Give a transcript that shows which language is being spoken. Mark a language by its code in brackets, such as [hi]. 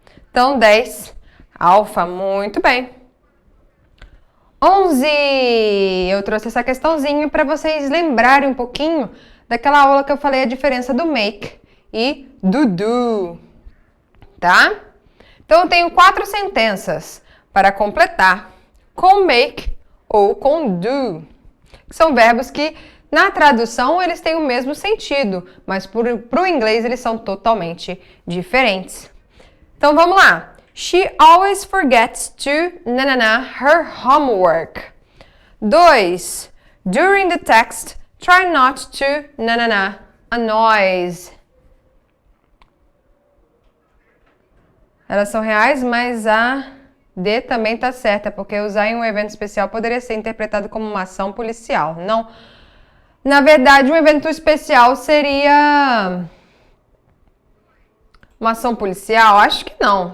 [pt] Então, 10, alfa, muito bem. 11, eu trouxe essa questãozinha para vocês lembrarem um pouquinho daquela aula que eu falei a diferença do make e do do, tá? Então, eu tenho 4 sentenças para completar com make ou com do. São verbos que, na tradução, eles têm o mesmo sentido, mas para o inglês eles são totalmente diferentes. Então, vamos lá. [en] She always forgets to her homework. 2. During the text, try not to a noise. [pt] Elas são reais, mas a D também está certa, porque usar em um evento especial poderia ser interpretado como uma ação policial. Não. Na verdade, um evento especial seria uma ação policial? Acho que não.